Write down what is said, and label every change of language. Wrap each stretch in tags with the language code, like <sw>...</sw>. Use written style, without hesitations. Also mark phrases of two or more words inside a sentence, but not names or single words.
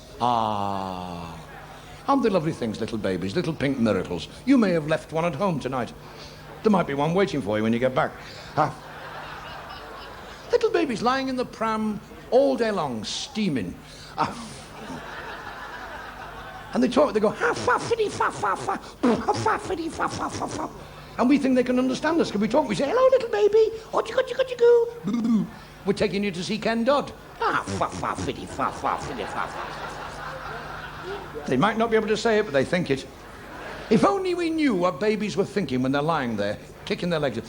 <en>Aren't they lovely things, little babies, little pink miracles? You may have left one at home tonight. There might be one waiting for you when you get back. Little babies lying in the pram all day long, steaming. And they talk, they go, ha-fa-fiddy-fa-fa-fa, and we think they can understand us. Can we talk? We say, hello, little baby. Ochie-goo. We're taking you to see Ken Dodd. They might not be able to say it, but they think it. If only we knew what babies were thinking when they're lying there, kicking their legs.</en>